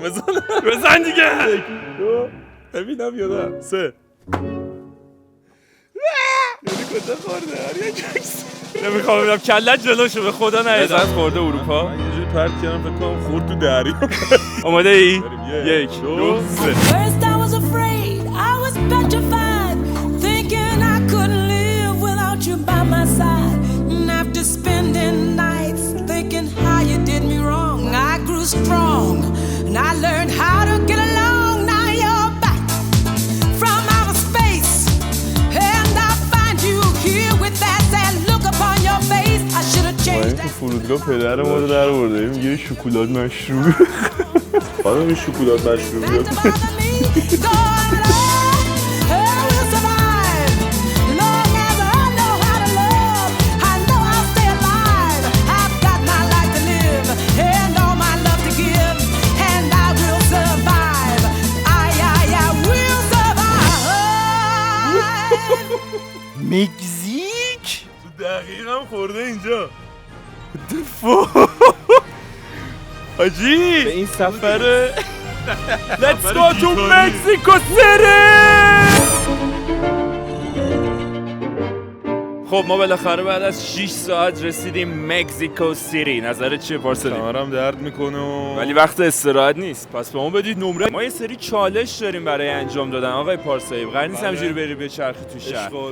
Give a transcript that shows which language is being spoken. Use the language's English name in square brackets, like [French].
[Persian] بزن دیگه. 1 2 ببینم یادم 3 یعنی کجا خورده؟ آریا جکس نمیخوام ببینم کلت جلوشو به خدا نریزن. خورده اروپا. من یه جوری پرت کردم فکر کنم خورد تو دریا. آماده ای؟ 1 2 3 [English] First I was afraid, I was petrified, thinking I couldn't live without you by my side. And after spending nights thinking how you did me wrong, I grew strong and I learned how to get along. Now you're back from outer space, and I find you here with that sad look upon your face. I should have changed [Persian] تو [English] that. [Persian] فرودگاه پدر ما رو در آورده میگه شکلات مشروب. خانم این شکلات مشروب [English] That's bother me. Go on along, we'll survive. Long as I know how to love, I know I'll stay alive. I've got my life to live and all my love to give, and I will survive. I will survive. [Persian] مکزیک؟ تو دقیقا خورده اینجا. حاجی به این سفر [English] Let's go to Mexico City. [Persian] خب ما بالاخره بعد از 6 ساعت رسیدیم مکزیکو سیتی. نظرت چیه پارسا؟ کمرم درد میکنه ولی وقت استراحت نیست. پس به ما بدید نمره. ما یه سری چالش داریم برای انجام دادن آقای پارسایی. قرار نیست همینجوری بری به چرخی تو شهر.